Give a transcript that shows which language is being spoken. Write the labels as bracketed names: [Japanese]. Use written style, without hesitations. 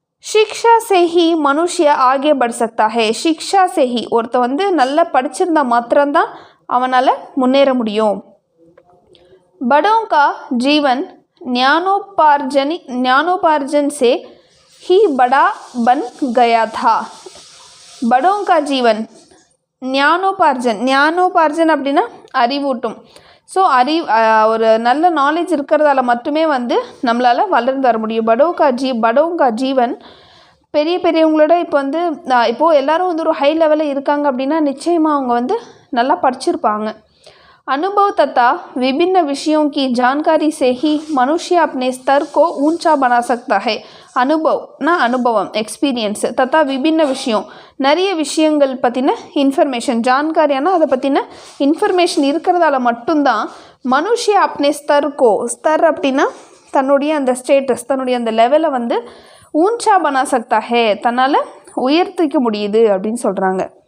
[Hindi] शिक्षा से ही मनुष्य आगे बढ़ सकता है। शिक्षा से ही [Tamil] ஒருத்த வந்து நல்லா படிச்சிருந்தா மாத்திரம்தான் அவனால் முன்னேற முடியும். [Hindi] बड़ों का जीवन ज्ञानोपार्जन से ही बड़ा बन गया था। बड़ों का जीवन [Tamil] ஞானோபார்ஜன் அப்படின்னா அறிவூட்டும். ஸோ ஒரு நல்ல நாலேஜ் இருக்கிறதால மட்டுமே வந்து நம்மளால் வளர்ந்து வர முடியும். படோங்கா ஜீவன் பெரியவங்களோட இப்போது எல்லோரும் வந்து ஒரு ஹை லெவலில் இருக்காங்க அப்படின்னா நிச்சயமாக அவங்க வந்து நல்லா படிச்சிருப்பாங்க. [Hindi] अनुभव तथा विभिन्न विषयों की जानकारी से ही मनुष्य अपने स्तर को ऊंचा बना सकता है. [Tamil] அனுபவம் எக்ஸ்பீரியன்ஸ், தத்தா விபின்ன விஷயம், நிறைய விஷயங்கள் பற்றின இன்ஃபர்மேஷன், ஜான்காரியான அதை பற்றின இன்ஃபர்மேஷன் இருக்கிறதால மட்டும்தான் மனுஷ்ய அப்னே ஸ்தர் அப்படின்னா தன்னுடைய அந்த ஸ்டேட்டஸ், தன்னுடைய அந்த லெவலை வந்து [Hindi] ஊஞ்சா பனா சக்தா ஹே, [Tamil] தன்னால் உயர்த்திக்க முடியுது அப்படின்னு சொல்கிறாங்க.